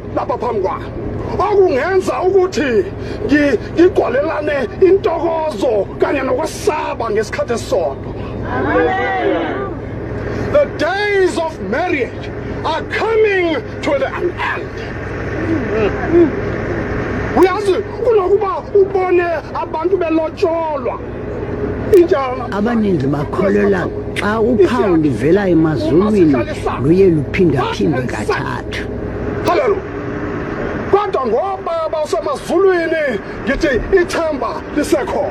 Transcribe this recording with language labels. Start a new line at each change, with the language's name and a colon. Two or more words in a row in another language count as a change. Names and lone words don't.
Zulu: lapha phambi kwami okungenza ukuthi ngigqolelane intokozo kanye nokwesaba ngesikhathi esisodwa.
English: The days of marriage are coming to an end.
Zulu: Uyazi kunokuba ubone abantu belotsholwa injalo.
Xhosa: Abaninzi bakholelwa xa uphawu livela emazulwini luye luphindaphindwe kathathu.
Zulu: Hallelujah. Kodwa ngoba basemazulwini ngithi ithemba lisekhona.